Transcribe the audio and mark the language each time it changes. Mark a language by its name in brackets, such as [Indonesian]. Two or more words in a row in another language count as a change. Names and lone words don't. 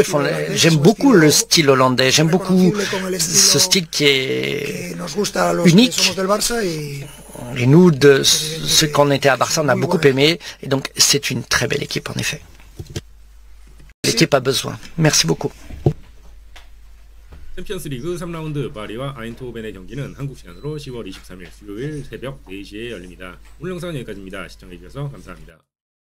[French] J'aime beaucoup le style hollandais. J'aime beaucoup ce style qui est unique. Et nous, de ceux qu'on était à Barça, on a beaucoup aimé. Et donc, c'est une très belle équipe, en effet. L'équipe a besoin. Merci beaucoup. [Korean] 챔피언스리그 3라운드 파리와 아인트호벤의 경기는 한국 시간으로 10월 23일 수요일 새벽 4시에 열립니다. 오늘 영상은 여기까지입니다. 시청해주셔서 감사합니다.